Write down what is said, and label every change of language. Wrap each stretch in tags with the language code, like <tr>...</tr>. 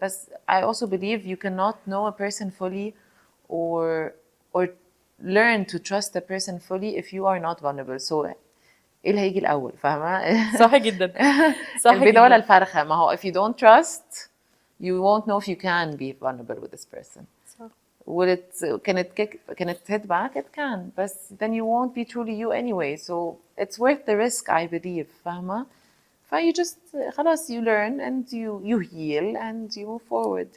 <ar>بس</ar> <en>I also believe you cannot know a person fully or learn to trust a person fully if you are not vulnerable.</en> <ar>So ايه اللي هيجي الأول؟ فاهمة؟ صح جدا. صح البيضة ولا الفرخة؟ ما هو</ar> <en>if you don't trust, you won't know if you can be vulnerable with this person.</en> <ar>صح.</ar> <en>Can it hit back? It can, but then you won't be truly you anyway. So it's worth the risk, I believe.</en> <ar>فاهمة؟</ar> <en>You just</en> <ar>خلاص</ar> <en>you learn and you heal and you move forward.</en>